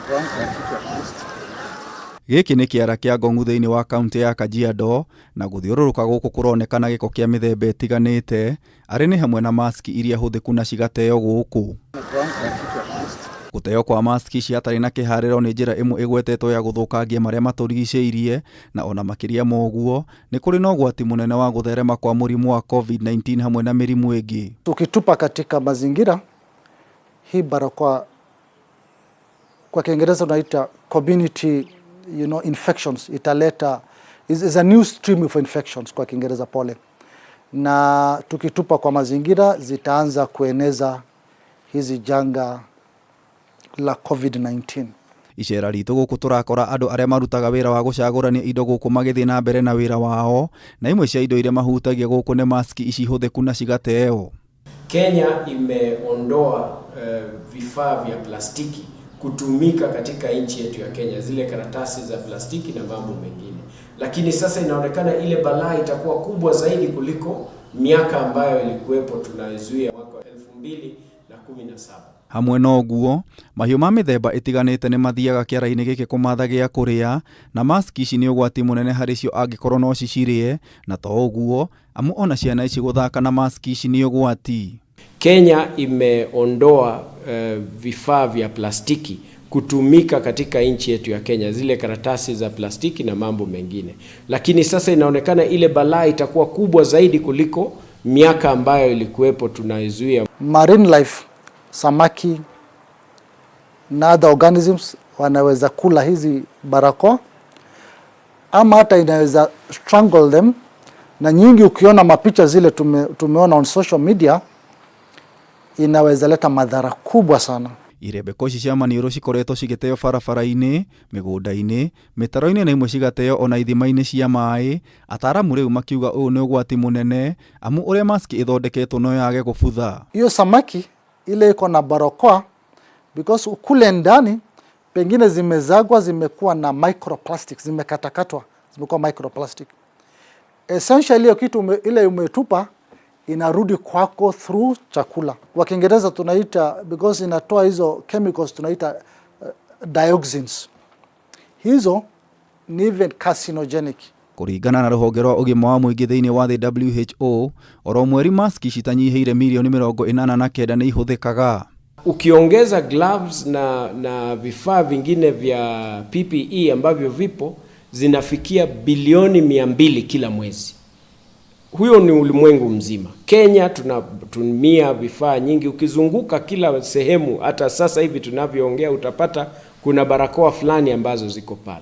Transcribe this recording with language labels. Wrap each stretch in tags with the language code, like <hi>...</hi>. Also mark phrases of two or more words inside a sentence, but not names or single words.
<ki>Giki ni kiara kia Ngong'u thiini wa kaunti ya Kajiado na guthiururuka guku kuronekana giko kia mithemba itiganite ari ni hamwe na maski iria huthiku na cigateo guku. Guteo kwa maski ciatari na kihariro ni njira imwe igwetetwo ya guthukangia maria maturigiciirie na ona makiria ma uguo ni kuri na ugwati munene wa gutherema kwa murimu wa COVID-19 hamwe na mirimu ingi.</ki> <sw>Tukitupa katika mazingira hii barakoa kwa Kiingereza tunaita</sw> <en>community infections,</en> <sw>italeta</sw> <en>is a new stream of infections</en> <sw>kwa Kiingereza pole, na tukitupa kwa mazingira zitaanza kueneza hizi janga la COVID-19.</sw> <ki>Icera ritu guku turakora andu aria marutaga wira wa gucagurania indo guku magithii na mbere na wira wao, na imwe cia indo iria mahutagia guku ni maski ici huthiku na cigateo.</ki> <sw>Kenya imeondoa vifaa vya plastiki kutumika katika nchi yetu ya Kenya, zile karatasi za plastiki na mambo mengine. Lakini sasa inaonekana ile balaa itakuwa kubwa zaidi kuliko miaka ambayo ilikuwepo tunazuia mwaka 2017.</sw> <ki>Hamwe na uguo, mahiu ma mithemba itiganite ni mathiaga kiara-ini giki kumatha gia kuria, na maski ici ni ugwati munene hari cio angikorwo no cicirie, na to uguo amu ona ciana ici guthaka na maski ici ni ugwati.</ki> <sw>Kenya imeondoa vifaa vya plastiki kutumika katika nchi yetu ya Kenya, zile karatasi za plastiki na mambo mengine. Lakini sasa inaonekana ile balaa itakuwa kubwa zaidi kuliko miaka ambayo ilikuwepo tunazuia.</sw> <en>Marine life,</en> <sw>samaki na</sw> <en>other organisms</en> <sw>wanaweza kula hizi barakoa ama hata inaweza</sw> <en>strangle them,</en> <sw>na nyingi ukiona mapicha zile tumeona</sw> <en>on social media</en> <sw>inaweza leta madhara kubwa sana.</sw> <ki>Irembeko cia maniuru cikoretwo cigiteo barabara-ini, migunda-ini, mitaro-ini na imwe cigateo ona ithima-ini cia maai. Ataramu riu makiuga uyu ni ugwati munene amu uria maski ithondeketwo no yage gubutha.</ki> <sw>Hiyo samaki ile iko na barakoa because kule ndani pengine zimezagwa, zimekuwa na microplastics, zimekatakatwa, zimekuwa microplastic. Essentially hiyo kitu ile umetupa inarudi kwako through chakula. Kwa Kiingereza tunaita, because inatoa hizo chemicals tunaita dioxins. Hizo ni</sw> <en>even carcinogenic.</en> <ki>Kuringana na ruhonge rwa ugima wa muingi thiini wa WHO, oro mweri maski citanyihiire milioni 89 ni ihuthikaga.</ki> <sw>Ukiongeza gloves na vifaa vingine vya PPE ambavyo vipo zinafikia bilioni 200 kila mwezi. Huyo ni ulimwengu mzima. Kenya tunatumia vifaa nyingi, ukizunguka kila sehemu, hata sasa hivi tunavyoongea utapata kuna barakoa fulani ambazo ziko pale.</sw>